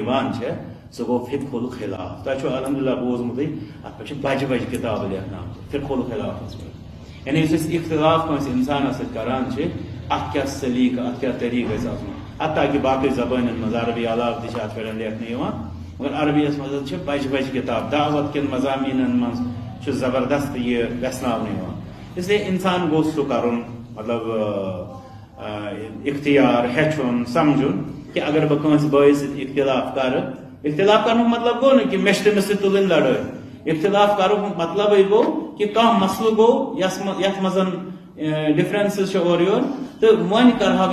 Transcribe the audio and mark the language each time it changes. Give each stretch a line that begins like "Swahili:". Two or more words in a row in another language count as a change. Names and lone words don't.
Kashmiri: یِوان چھےٚ سُہ گوٚو فقہ الخلاف تۄہہِ چھُو الحمدللہ بوٗزمُتٕے اتھ پٮ۪ٹھ چھِ بجہِ بجہِ کِتابہٕ لیکھناومژٕ فقہ الخلافس پٮ۪ٹھ یعنی یُس أسۍ اختلاف کٲنٛسہِ انسانس سۭتۍ کران چھِ اتھ کیٛاہ سلیٖقہٕ اتھ کیٛاہ طریٖقہٕ گژھِ آسُن حتیٰ کہِ باقٕے زبانن منٛز عربی علاوٕ تہِ چھِ اتھ پٮ۪ٹھ لیکھنہٕ یِوان مگر عربیس منٛز چھِ بجہِ بجہِ کِتاب دعوت کٮ۪ن مضامیٖنن منٛز چھُ زبردست یہ ویژھناونہٕ یِوان
Urdu: اس لیے
Kashmiri: انسان گوٚژھ سُہ کرُن مطلب اختیار ہیٚچھُن سمجھُن کہ اگر بہٕ کٲنٛسہِ بٲیِس سۭتۍ اختلاف کرٕ اختلاف کرنُک مطلب گوٚو نہٕ کہ مےٚ چھِ تٔمِس سۭتۍ تُلٕنۍ لڑٲے اختلاف کرُک مطلبٕے گوٚو کہ کانٛہہ مسلہٕ گوٚو یتھ منٛز ڈفرنسز چھِ اورٕ یورٕ تہٕ وۄنۍ کرہاو